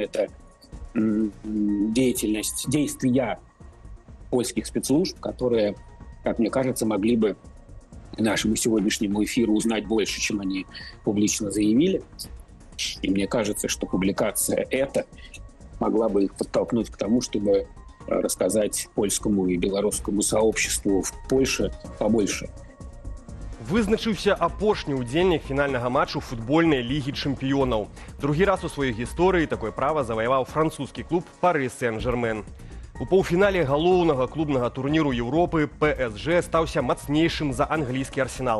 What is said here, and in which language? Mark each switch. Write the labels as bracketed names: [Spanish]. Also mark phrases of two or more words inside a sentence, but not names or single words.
[Russian] Это действия польских спецслужб, которые, как мне кажется, могли бы нашему сегодняшнему эфиру узнать больше, чем они публично заявили. И мне кажется, что публикация эта могла бы их подтолкнуть к тому, чтобы рассказать польскому и белорусскому сообществу в Польше побольше. [Belarusian] Вызначыўся апошні ўдзельнік фінальнага матчу футбольнай лігі чэмпіёнаў. Другі раз у сваёй гісторыі такое права заваяваў французскі клуб Пари Сен-Жермен. У паўфінале галоўнага клубнага турніру Еўропы ПСЖ стаўся мацнейшым за англійскі Арсенал.